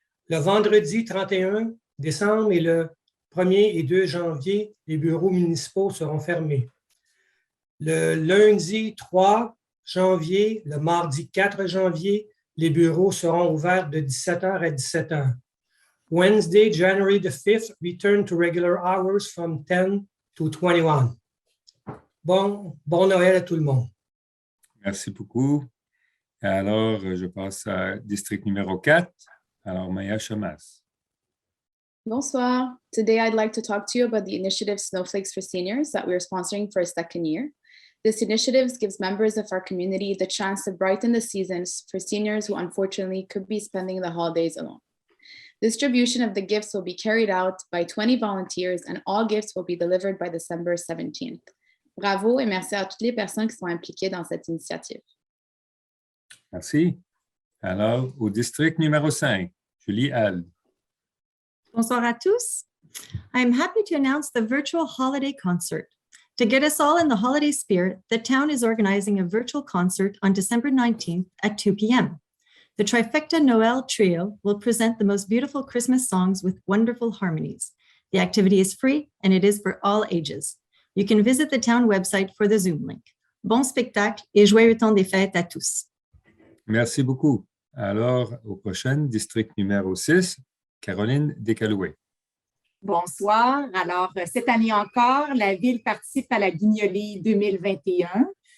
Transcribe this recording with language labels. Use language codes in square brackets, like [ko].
[fr] Le vendredi 31 décembre et le 1er et 2 janvier, les bureaux municipaux seront fermés. Le lundi 3 janvier, le mardi 4 janvier, les bureaux seront ouverts de 17h à 17h. [en] Wednesday, January the 5th, return to regular hours from 10 to 21. [fr] Bon Noël à tout le monde. Merci beaucoup. Alors, je passe à district numéro 4. Alors, Maya Chamas. Bonsoir. [en] Today, I'd like to talk to you about the initiative Snowflakes for Seniors that we're sponsoring for a second year. This initiative gives members of our community the chance to brighten the seasons for seniors who unfortunately could be spending the holidays alone. Distribution of the gifts will be carried out by 20 volunteers and all gifts will be delivered by December 17th. [fr] Bravo et merci à toutes les personnes qui sont impliquées dans cette initiative. Merci. Alors, au district numéro 5, Julie Alde. Bonsoir à tous. [en] I am happy to announce the virtual holiday concert. To get us all in the holiday spirit, the town is organizing a virtual concert on December 19th at 2 p.m. The Trifecta Noel Trio will present the most beautiful Christmas songs with wonderful harmonies. The activity is free and it is for all ages. You can visit the town website for the Zoom link. [fr] Bon spectacle et joyeux temps des fêtes à tous. Merci beaucoup. Alors, au prochain, district numéro 6, Caroline Descalouets. Bonsoir. Alors, cette année encore, la Ville participe à la Guignolée 2021.